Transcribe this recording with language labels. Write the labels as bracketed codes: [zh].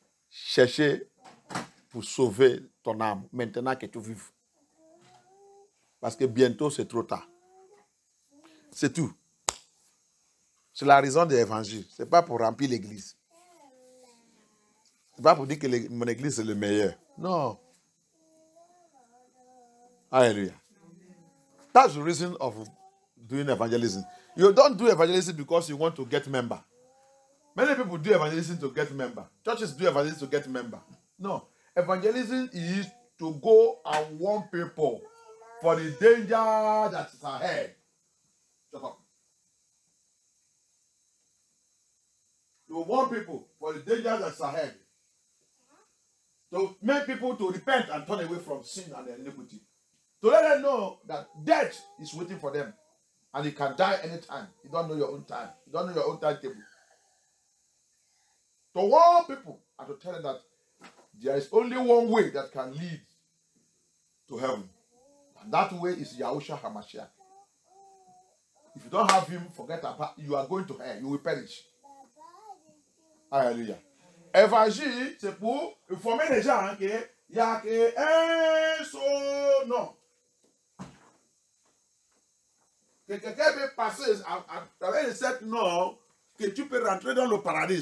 [fr] Cherchez pour sauver ton âme maintenant que tu vives. Parce que bientôt c'est trop tard. C'est tout. C'est la raison de l'évangile. Ce n'est pas pour remplir l'église. Ce n'est pas pour dire que mon église est le meilleur. Non. [en] Hallelujah. That's the reason of doing evangelism. You don't do evangelism because you want to get member. Many people do evangelism to get member. Churches do evangelism to get member. No. Evangelism is to go and warn people for the danger that is ahead. Shut up. To warn people for the danger that is ahead. To make people to repent and turn away from sin and iniquity. To let them know that death is waiting for them. And you can die anytime. You don't know your own time. You don't know your own timetable. To warn people and to tell them that there is only one way that can lead to heaven. And that way is Yahushua HaMashiach. If you don't have him, forget about it. You are going to hell. You will perish. Hallelujah. [fr] Évangile, c'est pour informer les gens qu'il y a un seul nom. Que quelqu'un peut passer avec cet nom, que tu peux rentrer dans le paradis.